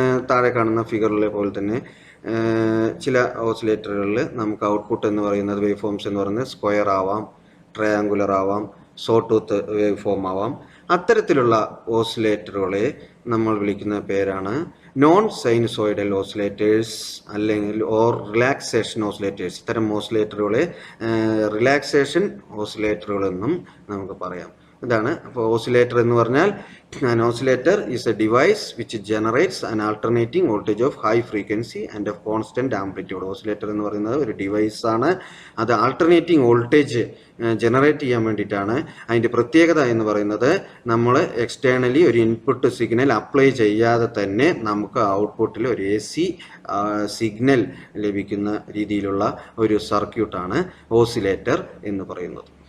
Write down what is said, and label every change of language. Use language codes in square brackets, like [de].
[ml] താഴെ കാണുന്ന ഫിഗറിലെ പോലെ തന്നെ ചില ഓസിലേറ്ററുകളിൽ നമുക്ക് ഔട്ട്പുട്ട് എന്ന് പറയുന്നത് വേവ് ഫോംസ് എന്ന് പറയുന്നത് സ്ക്വയർ ആവാം, ട്രയാങ്കുലർ ആവാം, സോ ടൂത്ത് വേവ് ഫോം ആവാം. അത്തരത്തിലുള്ള ഓസിലേറ്ററുകളെ നമ്മൾ വിളിക്കുന്ന പേരാണ് നോൺ സൈനുസോയിഡൽ ഓസിലേറ്റേഴ്സ് അല്ലെങ്കിൽ ഓർ റിലാക്സേഷൻ ഓസിലേറ്റേഴ്സ്. ഇത്തരം ഓസിലേറ്ററുകളെ റിലാക്സേഷൻ ഓസിലേറ്ററുകൾ എന്നും നമുക്ക് പറയാം. [en] ഇതാണ് അപ്പോൾ ഓസിലേറ്റർ എന്ന് പറഞ്ഞാൽ an oscillator is a device which generates an alternating voltage of high frequency and of constant amplitude. [ml] Oscillator എന്ന് പറയുന്നത് ഒരു ഡിവൈസ് ആണ്. അത് ആൾട്ടർനേറ്റിംഗ് വോൾട്ടേജ് ജനറേറ്റ് ചെയ്യാൻ വേണ്ടിയിട്ടാണ്. അതിൻ്റെ പ്രത്യേകത എന്ന് പറയുന്നത് നമ്മൾ എക്സ്റ്റേണലി ഒരു ഇൻപുട്ട് സിഗ്നൽ അപ്ലൈ ചെയ്യാതെ തന്നെ നമുക്ക് ഔട്ട്പുട്ടിൽ ഒരു AC സിഗ്നൽ ലഭിക്കുന്ന രീതിയിലുള്ള ഒരു സർക്യൂട്ടാണ് ഓസിലേറ്റർ എന്ന് പറയുന്നത്.